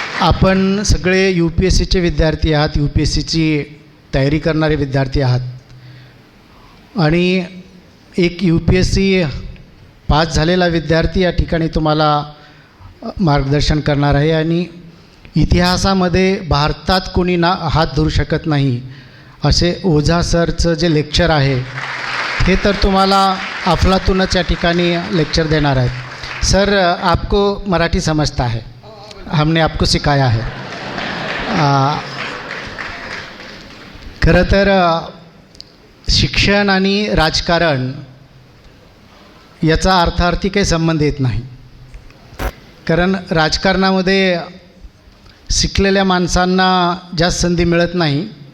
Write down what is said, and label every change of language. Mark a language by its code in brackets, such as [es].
[mr] आपण सगळे UPSCचे विद्यार्थी आहात, UPSCची तयारी करणारे विद्यार्थी आहात, आणि एक UPSC पास झालेला विद्यार्थी या ठिकाणी तुम्हाला मार्गदर्शन करणार आहे. आणि इतिहासामध्ये भारतात कोणी हात धरू शकत नाही असे ओझा सरचं जे लेक्चर आहे हे तर तुम्हाला अफलातूनच या ठिकाणी लेक्चर देणार आहेत. [hi] सर, आपको मराठी समजता है, हमने आपको सिखाया है. [mr] खरं तर शिक्षण आणि राजकारण याचा अर्थार्थी काही संबंध येत नाही, कारण राजकारणामध्ये शिकलेल्या माणसांना जास्त संधी मिळत नाही.